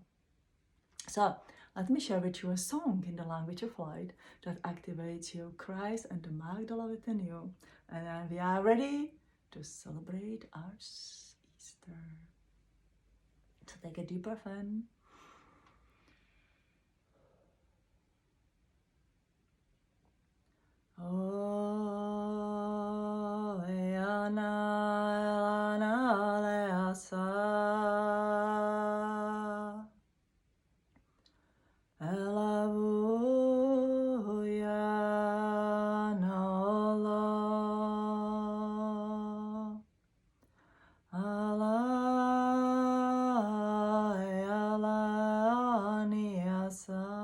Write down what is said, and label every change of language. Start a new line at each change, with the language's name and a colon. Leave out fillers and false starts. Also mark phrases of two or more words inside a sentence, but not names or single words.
English: So let me share with you a song in the language of light that activates your Christ and the Magdala within you. And then we are ready to celebrate our Easter. So take a deep breath in. Oh, Leana, Elana, Leasa, Elavuya, Nolo, Ala, Elaniasa.